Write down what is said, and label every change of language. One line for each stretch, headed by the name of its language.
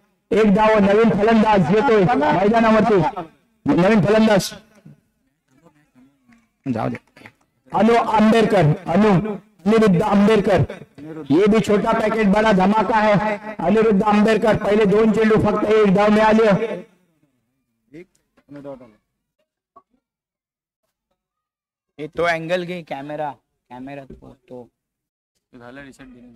Marathi: एक धाव नवीन फलंदाज येतोय मैदानावरती, नवीन फलंदाज जाऊ दे अनु आंबेडकर, अनिरुद्ध आंबेडकर.
Hindi: ये भी छोटा पैकेट बड़ा धमाका है.
Marathi: अनिरुद्ध आंबेडकर पहिले 2 चेंडू फक्त 1 धाव मिळाली. तो अँगल घे, कॅमेरा तो झालं रिसेट.